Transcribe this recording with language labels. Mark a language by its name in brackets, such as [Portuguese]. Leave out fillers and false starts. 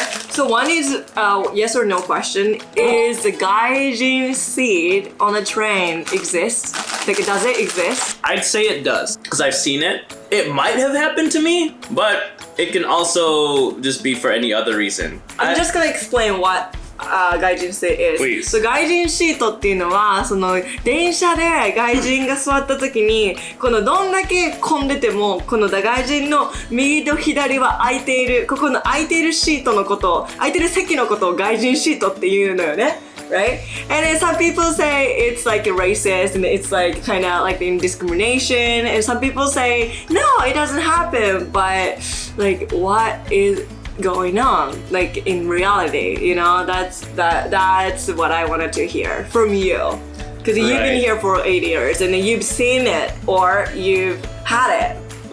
[English] So one is yes or no question. Is the gaijin seat on a train exist? Like, does it exist? I'd say it does because I've seen it. It might have happened to me, but it can also just be for any other reason. I'm just gonna explain what外人シート is. Please. [Japanese] So 外人シートっていうのはその電車で外人が座った時にこのどんだけ混んでてもこの外人の右と左は空いているここの空いているシートのこと空いてる席のことを外人シートっていうのよね。 [English] Right? And then some people say it's like racist and it's like kind of like in discrimination and some people say no, it doesn't happen, but like what is going on like in reality, you know? That's what I wanted to hear from you because you've been here for 8 years and you've seen it or you've had it.